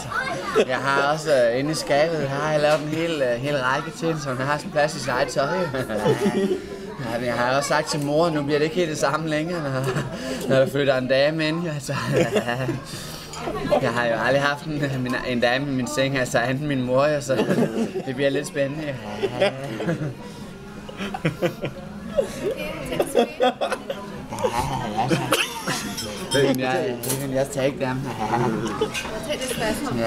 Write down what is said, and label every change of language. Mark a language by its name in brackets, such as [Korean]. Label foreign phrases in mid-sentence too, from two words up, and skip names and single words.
[Danish] Jeg har også inde i skabet, har jeg lavet en hel række ting, så hun har sådan plads i sit eget tøj. Ja, jeg har også sagt til mor, nu bliver det ikke helt det samme længere, når der flytter en dame ind. Altså. Jeg har jo aldrig haft en dame i min seng, altså enten min mor, så det bliver lidt spændende. [English] You can just take them. Take this first one.